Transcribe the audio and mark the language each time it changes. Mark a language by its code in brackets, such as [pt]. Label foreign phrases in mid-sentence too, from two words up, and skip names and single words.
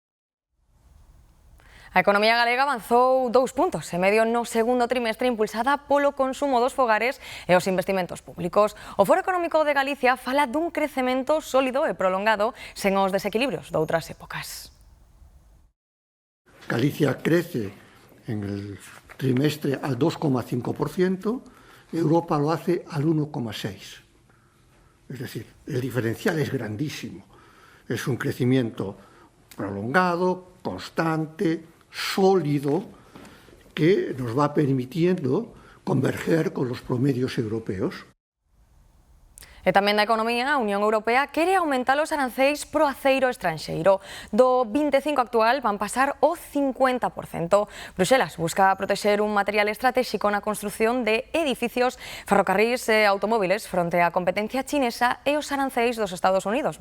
[gl] A economía galega avanzou 2 puntos e medio no segundo trimestre impulsada polo consumo dos fogares e os investimentos públicos. O Foro Económico de Galicia fala dun crecemento sólido e prolongado sen os desequilibrios doutras épocas. [es] Galicia crece en el trimestre al 2,5%, Europa lo hace al 1,6%. Es decir, el diferencial es grandísimo. Es un crecimiento prolongado, constante, sólido, que nos va permitiendo converger con los promedios europeos. [gl] E tamén da economía, a Unión Europea quere aumentar os aranceis pro aceiro estranxeiro. Do 25 actual van pasar o 50%. Bruxelas busca protexer un material estratégico na construción de edificios, ferrocarrís e automóviles fronte á competencia chinesa e os aranceis dos Estados Unidos.